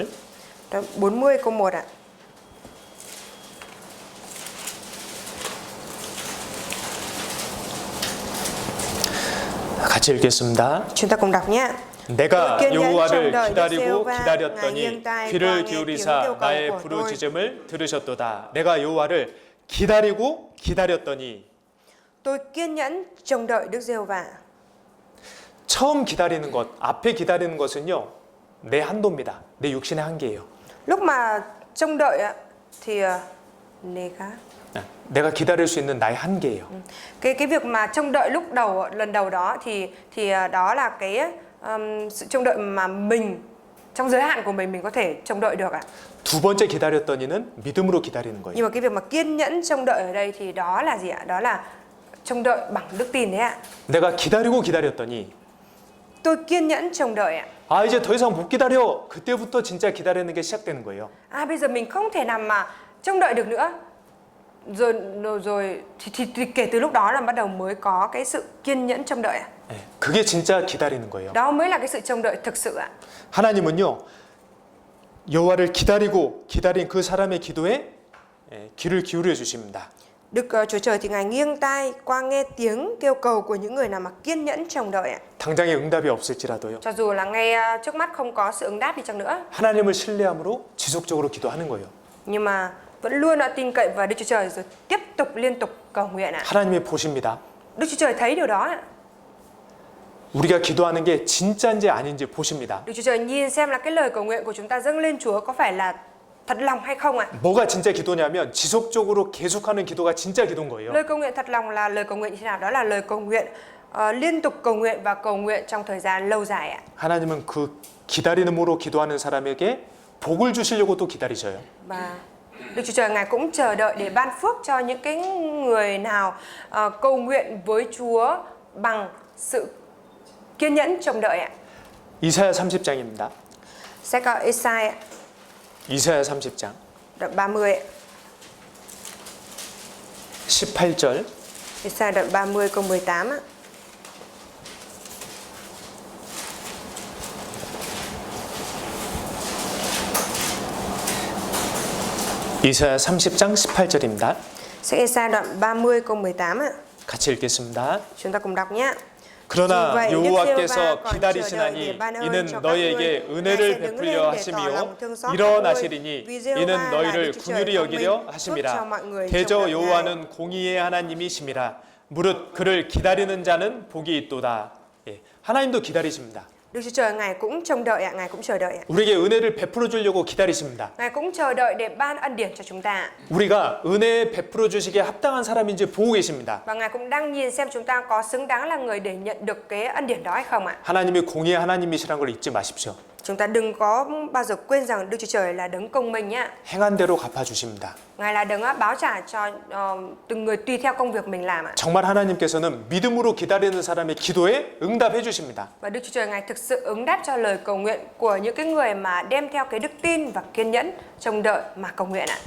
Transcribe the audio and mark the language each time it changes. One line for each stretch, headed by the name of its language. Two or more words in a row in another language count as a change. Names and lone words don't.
Vietnamese: Đoạn 40 câu 1 ạ.
Korean: 같이 읽겠습니다.
Vietnamese: Chúng ta cùng đọc nhé.
Korean: 내가
Vietnamese: kiên nhẫn
Korean: 여호와를
Vietnamese: trong đời Đức
Korean: 기다리고
Vietnamese: Giê-hô-va, Ngài
Korean: 기다렸더니
Vietnamese: nghiêng tai
Korean: 귀를
Vietnamese: qua nghe tiếng
Korean: 기울이사
Vietnamese: kêu cầu
Korean: 나의
Vietnamese: của tôi.
Korean: 부르짖음을 들으셨도다. 내가 여호와를 기다리고 기다렸더니.
Vietnamese: Tôi kiên nhẫn trông đợi Đức Giê-hô-va.
Korean: 처음 기다리는 것, 앞에 기다리는 것은요 내 한도입니다. 내 육신의 한계예요.
Vietnamese: Lúc mà trông đợi ạ, thì
Korean: 내가 기다릴 수 있는 나의 한계예요.
Vietnamese: cái việc mà trông đợi lúc đầu, lần đầu đó thì đó là cái sự trông đợi mà mình trong giới hạn của mình có thể trông đợi được ạ.
Korean: 두 번째 기다렸더니는 믿음으로 기다리는 거예요.
Vietnamese: Nhưng mà cái việc mà kiên nhẫn trông đợi ở đây thì đó là gì ạ? Đó là trông đợi bằng đức tin đấy ạ.
Korean: 내가 기다리고 기다렸더니
Vietnamese: Tôi kiên nhẫn trông đợi ạ.
Korean: 아 이제 더 이상 못 기다려. 그때부터 진짜 기다리는 게 시작되는 거예요.
Vietnamese: Bây giờ mình không thể nào mà trông đợi được nữa. rồi thì kể từ lúc đó là bắt đầu mới có cái sự kiên nhẫn trông đợi ạ.
Korean: 예, 그게 진짜 기다리는 거예요.
Vietnamese: Đó mới là cái sự trông đợi thực sự ạ.
Korean: 하나님은요, 여호와를 기다리고 기다린 그 사람의 기도에 귀를 기울여 주십니다.
Vietnamese: Đức Chúa Trời thì Ngài nghiêng tai qua nghe tiếng kêu cầu của những người nào mà kiên nhẫn trông đợi ạ.
Korean: 당장에 응답이 없을지라도요.
Vietnamese: Cho dù là ngay trước mắt không có sự ứng đáp đi chăng nữa,
Korean: 하나님을 신뢰함으로 지속적으로 기도하는 거예요.
Vietnamese: nhưng mà vẫn luôn tin cậy vào Đức Chúa Trời rồi tiếp tục liên tục cầu nguyện ạ.
Korean: 하나님이 보십니다.
Vietnamese: Đức Chúa Trời thấy điều đó ạ.
Korean: 우리가 기도하는 게 진짜인지 아닌지 보십니다.
Vietnamese: Đức Chúa Trời nhìn xem là cái lời cầu nguyện của chúng ta dâng lên Chúa có phải là thật lòng hay không ạ.
Korean: 뭐가 진짜 기도냐면 지속적으로 계속하는 기도가 진짜 기도인 거예요.
Vietnamese: Lời cầu nguyện thật lòng là lời cầu nguyện như thế nào? Đó là lời cầu nguyện liên tục cầu nguyện và cầu nguyện trong thời gian lâu dài ạ.
Korean: 하나님은 그 기다림으로 기도하는 사람에게 복을 주시려고 또 기다리셔요.
Vietnamese: Và Đức Chúa Trời Ngài cũng chờ đợi để ban phước cho những cái người nào cầu nguyện với Chúa bằng sự kiên nhẫn trông đợi ạ.
Korean: 이사야 30장입니다.
Vietnamese: Sách Ê-sai
Korean: 이사야 30장
Vietnamese: đoạn 30 ạ.
Korean: 18절
Vietnamese: Ê-sai đoạn 30 câu 18 ạ.
Korean: 이사야 30장 18절입니다.
Vietnamese: Sách Ê-sai đoạn 30 câu 18 ạ.
Korean: 같이 읽겠습니다.
Vietnamese: Chúng ta cùng đọc nhé.
Korean: 그러나 여호와께서 기다리시나니 이는 너희에게 은혜를 베풀려 하심이요 일어나시리니 이는 너희를 긍휼히 여기려 하심이라. 대저 여호와는 공의의 하나님이심이라. 무릇 그를 기다리는 자는 복이 있도다. 예, 하나님도 기다리십니다.
Vietnamese: Đức Chúa Trời Ngài cũng trông đợi ạ, Ngài cũng chờ đợi ạ.
Korean: 우리에게 은혜를 베풀어 주려고 기다리십니다.
Vietnamese: Ngài cũng chờ đợi để ban ân điển cho chúng ta.
Korean: 우리가 은혜 베풀어 주시기에 합당한 사람인지 보고 계십니다.
Vietnamese: Và Ngài cũng đang nhìn xem chúng ta có xứng đáng là người để nhận được cái ân điển đó hay không ạ.
Korean: 하나님이 공의의 하나님이시라는 걸 잊지 마십시오.
Vietnamese: Chúng ta đừng có bao giờ quên rằng Đức Chúa Trời là đấng công minh nhá.
Korean: 행한 대로 갚아 주십니다.
Vietnamese: Ngài là đấng báo trả cho từng người tùy theo công việc mình làm ạ.
Korean: 정말 하나님께서는 믿음으로 기다리는 사람의 기도에 응답해 주십니다.
Vietnamese: Và Đức Chúa Trời Ngài thực sự ứng đáp cho lời cầu nguyện của những cái người mà đem theo cái đức tin và kiên nhẫn trông đợi mà cầu nguyện ạ.